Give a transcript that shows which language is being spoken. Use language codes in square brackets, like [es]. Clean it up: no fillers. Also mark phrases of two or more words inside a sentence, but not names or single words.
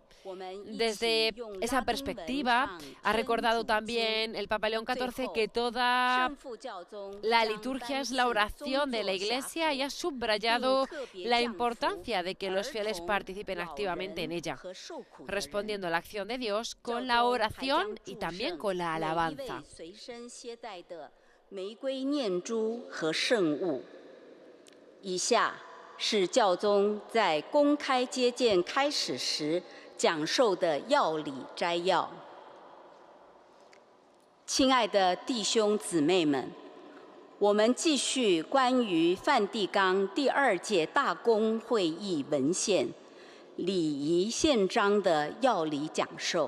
[es] Desde esa perspectiva, ha recordado también el Papa León XIV que toda la liturgia es la oración de la Iglesia y ha subrayado la importancia de que los fieles participen activamente en ella, respondiendo a la acción de Dios con la oración y también con la alabanza. [zh] 玫瑰念珠和圣物。以下是教宗在公开接见开始时讲授的要理摘要。亲爱的弟兄姊妹们，我们继续关于梵蒂冈第2届大公会议文献《礼仪宪章》的要理讲授。